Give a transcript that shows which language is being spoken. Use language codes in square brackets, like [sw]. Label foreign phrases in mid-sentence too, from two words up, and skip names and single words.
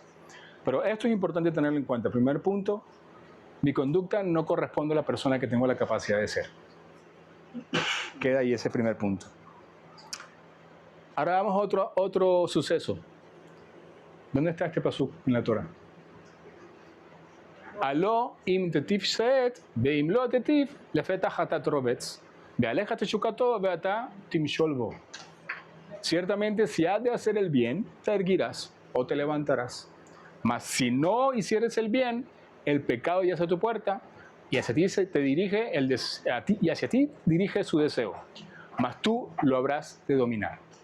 [es] Pero esto es importante tenerlo en cuenta. Primer punto, mi conducta no corresponde a la persona que tengo la capacidad de ser. Queda ahí ese primer punto. Ahora vamos a otro suceso. ¿Dónde está este pasuk en la Torah? [he] הלוא אם תיטיב שאת ואם לא תיטיב לפתח חטאת רבץ ואליך תשוקתו ואתה תמשל בו. [es] Ciertamente, si has de hacer el bien, te erguirás o te levantarás. Mas si no hicieres el bien, el pecado yace a tu puerta y hacia ti te dirige y hacia ti dirige su deseo. Mas tú lo habrás de dominar.